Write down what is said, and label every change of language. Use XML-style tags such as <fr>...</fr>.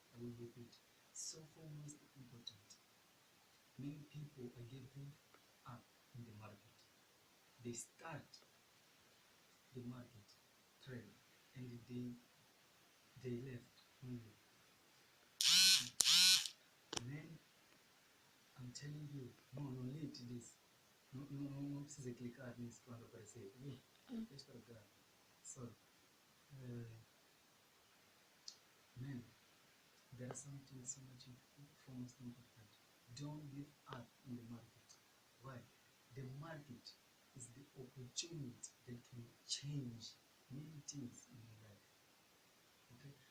<en>I will repeat, so foremost important. Many people are giving up in the market. They start the market trade and they left only. Man, I'm telling you, no need this.</en> <pt>No precisa clicar nisso quando aparecer. Deixa eu clicar.</pt> <en>So, man, there are something so much foremost important. Don't give up in the market. Why? The market is the opportunity that can change many things in your life. Okay?</en>